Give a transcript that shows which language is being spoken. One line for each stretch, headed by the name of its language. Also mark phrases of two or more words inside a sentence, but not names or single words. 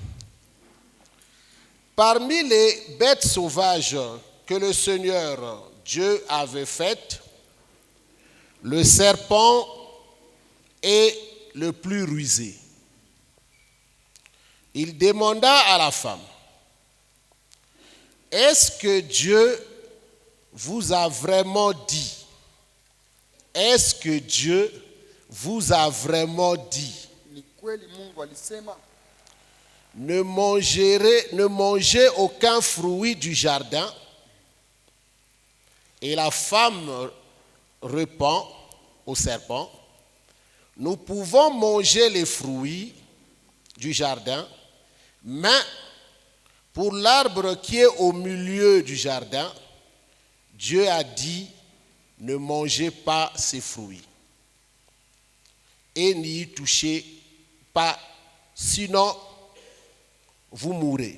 French: Parmi les bêtes sauvages que le Seigneur Dieu avait faites, le serpent est le plus rusé. Il demanda à la femme, est-ce que Dieu vous a vraiment dit? Est-ce que Dieu vous a vraiment dit?
Swahili: Ni kweli Mungu alisema
French: Ne mangez aucun fruit du jardin. Et la femme répond au serpent, nous pouvons manger les fruits du jardin, mais pour l'arbre qui est au milieu du jardin, Dieu a dit, ne mangez pas ses fruits et n'y touchez pas, sinon vous mourrez.